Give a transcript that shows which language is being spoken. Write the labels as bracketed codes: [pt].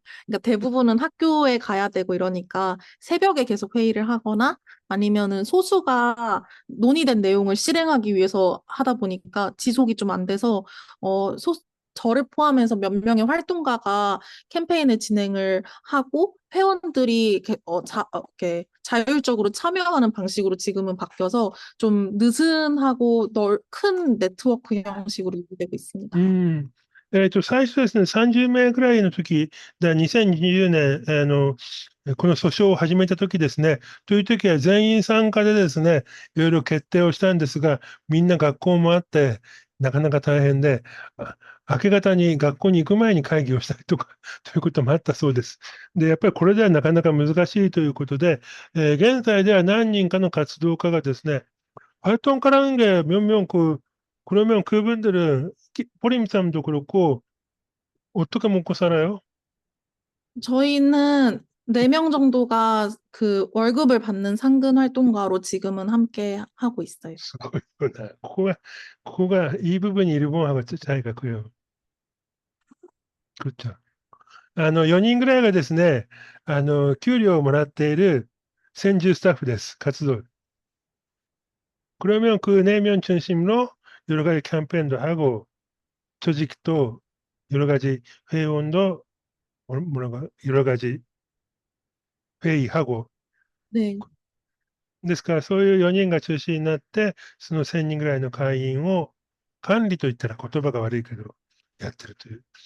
[ko] 그러니까 대부분은 학교에 가야 되고 이러니까 새벽에 계속 회의를 하거나 아니면은 소수가 논의된 내용을 실행하기 위해서 하다 보니까 지속이 좀 안 돼서 저를 포함해서 몇 명의 활동가가 캠페인을 진행을 하고 회원들이 이렇게 자율적으로 참여하는 방식으로 지금은 바뀌어서 좀 느슨하고 큰 네트워크 형식으로 유지되고 うん。 [ja] 最初ですね、30名ぐらいの時、2020年、この訴訟を始めた時ですね、という時は全員参加でですね、いろいろ決定をしたんですが、みんな学校もあって、なかなか大変で、明け方に学校に行く前に会議をしたりとか、ということもあったそうです。で、やっぱりこれではなかなか難しいということで、現在では何人かの活動家がですね、 [ko] 활동가라는 게 몇 명 그러면 그분들은 포림쌈도 그렇고 어떻게 먹고 살아요? 저희는 4명 정도가 그 월급을 받는 상근 활동가로 지금은 함께 하고 있어요. [ja] すごいよな。ここが [ko] 이 부분이 일본하고 차이가 크요. 그렇죠. [ja] 4人ぐらいがですね、給料をもらっている専従スタッフです。活動. [ko] 그러면 그 4명 중심으로 여러 가지 캠페인도 하고 조직도 여러 가지 회원도 여러 가지 회의하고 네. [ja] ですから、そういう4人が中心になって、その1000人ぐらいの会員を管理と言ったら言葉が悪いけど、やってるという。